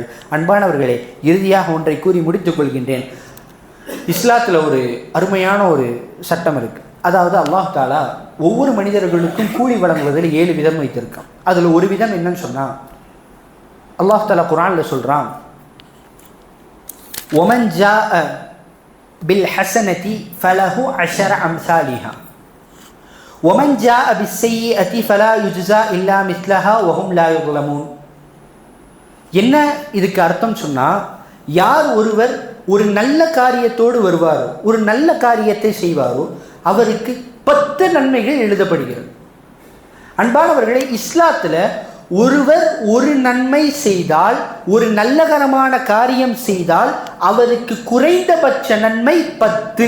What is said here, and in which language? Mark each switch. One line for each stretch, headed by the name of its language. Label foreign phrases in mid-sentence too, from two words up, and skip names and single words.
Tamil: அன்பானவர்களே, இறுதியாக ஒன்றை கூறி முடித்துக் கொள்கின்றேன். இஸ்லாத்தில் ஒரு அருமையான ஒரு சட்டம் இருக்கு. அதாவது
Arabic: الله تعالى
Tamil: ஒவ்வொரு மனிதர்களுக்கும் கூலி வழங்குவதில் 7 விதம் வைத்திருக்கான். அதில் ஒரு விதம் என்னன்னு சொன்னா,
Arabic: الله تعالى
Tamil: குர்ஆன்ல சொல்றான்,
Arabic: وَمَنْ جَاءَ بِالْحَسَنَةِ فَلَهُ 10 أَمْثَالِهَا وَمَنْ جَاءَ بِالسَّيِّئَةِ فَلَا يُجْزَى إِلَّا مِثْلَهَا وَهُمْ لَا يُظْلَمُونَ.
Tamil: என்ன இதுக்கு அர்த்தம் சொன்னா, யார் ஒருவர் ஒரு நல்ல காரியத்தோடு வருவாரோ, ஒரு நல்ல காரியத்தை செய்வாரோ, அவருக்கு 10 நன்மைகள் எழுதப்படுகிறது. அன்பானவர்களே, இஸ்லாத்தில் ஒருவர் ஒரு நன்மை செய்தால், ஒரு நல்லகரமான காரியம் செய்தால் அவருக்கு குறைந்தபட்ச நன்மை 10.